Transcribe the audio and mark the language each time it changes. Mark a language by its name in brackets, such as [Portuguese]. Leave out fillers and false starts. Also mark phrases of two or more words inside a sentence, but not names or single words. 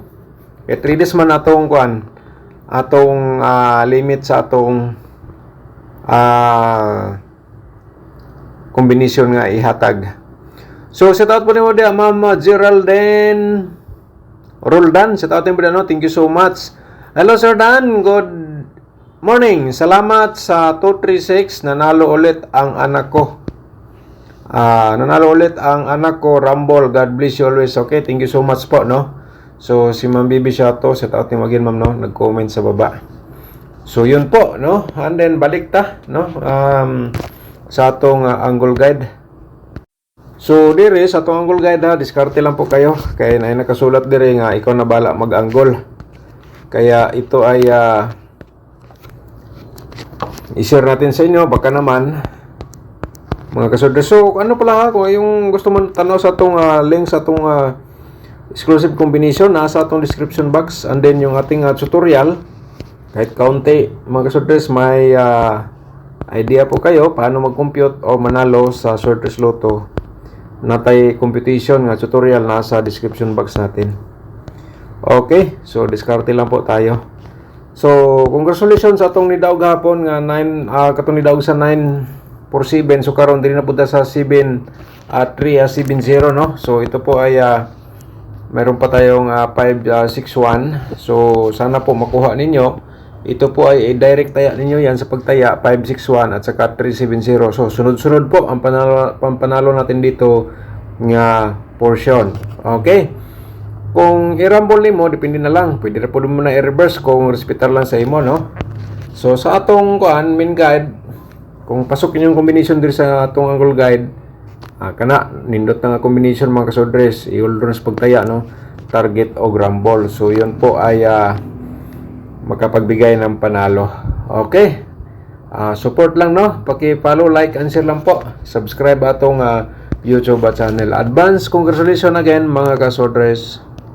[Cebuano] 3 days man atong kuan. Atong limit sa atong kombinasyon nga ihatag. So [English] shout out [Cebuano] po nimo dia Ma'am Geraldine Roldan. [English] Shout out po no. Thank you so much. Hello Sir Dan, good morning. [Filipino] Salamat sa 236 nanalo ulit ang anak ko. Nanalo ulit ang anak ko, Rumble. God bless you always. Okay, thank you so much po, no? So, si Ma'am Bibi siya to. Shout out ni Magin, Ma'am, no? Nag-comment sa baba. So, yun po, [English] no? And then, [Cebuano] balik ta, no? Sa atong [English] angle guide. [Cebuano] So, dire, sa atong [English] angle guide, [Cebuano] ha? [Filipino] Diskarte lang po kayo. [Cebuano] Kaya na nakasulat dire nga, ikaw na bala mag-angle. [Filipino] Kaya, ito ay i-share natin sa inyo. Baka naman, mga kasodres. So, ano pala ha, kung yung gusto mo tanaw sa itong link sa itong exclusive combination, nasa itong [English] description box. [Filipino] And then, yung ating tutorial, kahit kaunti, mga kasodres, may idea po kayo paano mag-compute o manalo sa Sorters Lotto. [Cebuano] Natay computation nga tutorial nasa [English] description box [Cebuano] natin. [Filipino] Okay, so diskarte lang po tayo. [Cebuano] So, congratulations sa itong nidaog hapon nga katong nidaog sa 947. So karon diri na punta sa 370, no? [Filipino] So ito po ay meron pa tayong 561. So sana po makuha ninyo. Ito po ay direct taya ninyo yan sa pagtaya 561 at saka 370. So sunod-sunod po ang panalo natin dito nga portion. Okay? [Cebuano] Kung i-rumble nimo depende na lang. Pwede na po mo na i-reverse kung respetar lang sa imo, no? So sa atong main guide, kung pasok inyong combination diri sa atong [English] angle guide, [Cebuano] kana nindot na nga combination mga kasodres, i-hold sa pagtaya, no? Target o rumble. [Filipino] So yun po ay makapagbigay ng panalo. Okay? Support lang, no? Paki-follow, like, and share lang po. [Cebuano] Subscribe atong YouTube channel. [English] Advance congratulations again [Cebuano] mga kasodres.